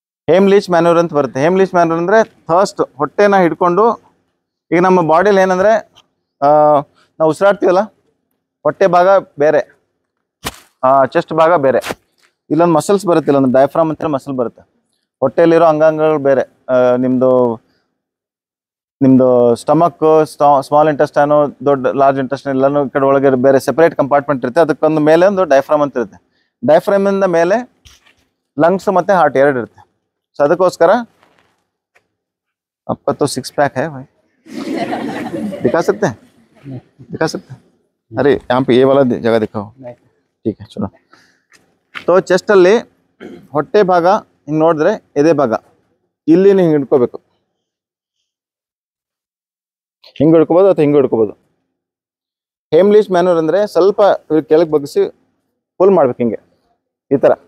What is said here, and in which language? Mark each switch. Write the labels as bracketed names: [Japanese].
[Kannada] ಹೇಮ್ಲಿಚ್ manure ಅಂತ ಬರುತ್ತೆ ಹೇಮ್ಲಿಚ್ manure ಅಂದರೆ ಫಸ್ಟ್ ಹೊಟ್ಟೆನ ಹಿಡ್ಕೊಂಡು ಈಗ ನಮ್ಮ ಬಾಡಿಯಲ್ಲಿ ಏನಂದರೆ ನಾವು ಉಸಿರಾಡ್ತೀವಲ್ಲ ಹೊಟ್ಟೆ ಭಾಗ ಬೇರೆ ಚೆಸ್ಟ್ ಭಾಗ ಬೇರೆ ಇಲ್ಲೊಂದು ಮಸಲ್ಸ್ ಬರುತ್ತೆ ಇಲ್ಲೊಂದು ಡಯಾಫ್ರಾಮ್ ಅಂತ ಮಸಲ್ ಬರುತ್ತೆ ಹೊಟ್ಟೆಯಲ್ಲಿರೋ ಅಂಗಾಂಗಗಳು ಬೇರೆ ನಿಮ್ಮದು ನಿಮ್ಮದು ಸ್ಟಮಕ್ ಸ್ಮಾಲ್ ಇಂಟೆಸ್ಟೈನು ದೊಡ್ಡ ಲಾರ್ಜ್ ಇಂಟೆಸ್ಟೈನ್ ಎಲ್ಲನೂ ಈ ಕಡೆ ಒಳಗೆ ಬೇರೆ ಸೆಪರೇಟ್ ಕಂಪಾರ್ಟ್ಮೆಂಟ್ ಇರುತ್ತೆ. ಅದಕ್ಕೊಂದು ಮೇಲೆ ಒಂದು ಡೈಫ್ರಾಮ್ ಅಂತ ಇರುತ್ತೆ. ಡೈಫ್ರಾಮಿಂದ ಮೇಲೆ ಲಂಗ್ಸ್ ಮತ್ತು ಹಾರ್ಟ್ ಎರಡು ಇರುತ್ತೆ. ಸೊ ಅದಕ್ಕೋಸ್ಕರ [Hindi] आपका तो 6 पैक है भाई, दिखा सकते हैं? दिखा सकते हैं? अरे यहाँ पे ये वाला जगह दिखाओ. ठीक है चलो. [Kannada] तो ಚೆಸ್ಟ್ ಅಲ್ಲಿ ಹೊಟ್ಟೆ ಭಾಗ ಹಿಂಗೆ ನೋಡಿದ್ರೆ ಎದೆ ಭಾಗ ಇಲ್ಲಿ ಹಿಂಗೆ ಹಿಡ್ಕೋಬೇಕು. ಹಿಂಗೆ ಹಿಡ್ಕೋಬೋದು ಅಥವಾ ಹಿಂಗೆ ಹಿಡ್ಕೋಬೋದು. ಹೇಮ್ಲಿಶ್ ಮ್ಯಾನೂರ್ ಅಂದರೆ ಸ್ವಲ್ಪ ಕೆಳಗೆ ಬಗ್ಗಿಸಿ ಫುಲ್ ಮಾಡ್ಬೇಕು ಹಿಂಗೆ ಈ ಥರ.